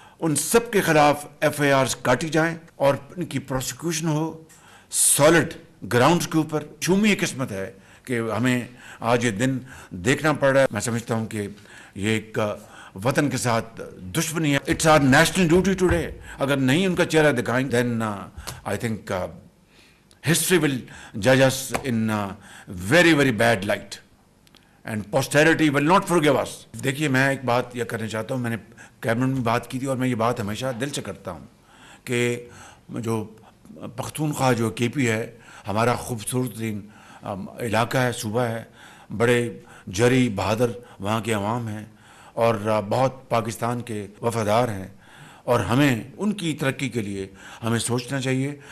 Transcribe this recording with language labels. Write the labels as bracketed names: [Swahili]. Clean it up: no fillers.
[Urdu] ان سب کے خلاف ایف آئی آرز کاٹی جائیں اور ان کی پروسیکیوشن ہو سالڈ گراؤنڈز کے اوپر. چومی یہ قسمت ہے کہ ہمیں آج یہ دن دیکھنا پڑ رہا ہے. میں سمجھتا ہوں کہ یہ ایک وطن کے ساتھ دشمنی ہے. [English] It's our national duty today. [Urdu] اگر نہیں ان کا چہرہ دکھائیں [English] Then I think history will judge us in very very bad light and posterity will not forgive us. [Urdu] دیکھیے میں ایک بات یہ کرنا چاہتا ہوں, میں نے کیبنٹ میں بات کی تھی اور میں یہ بات ہمیشہ دل سے کرتا ہوں کہ جو پختونخوا جو کے پی ہے ہمارا خوبصورت ترین علاقہ ہے, صوبہ ہے, بڑے جری بہادر وہاں کے عوام ہیں اور بہت پاکستان کے وفادار ہیں, اور ہمیں ان کی ترقی کے لیے ہمیں سوچنا چاہیے.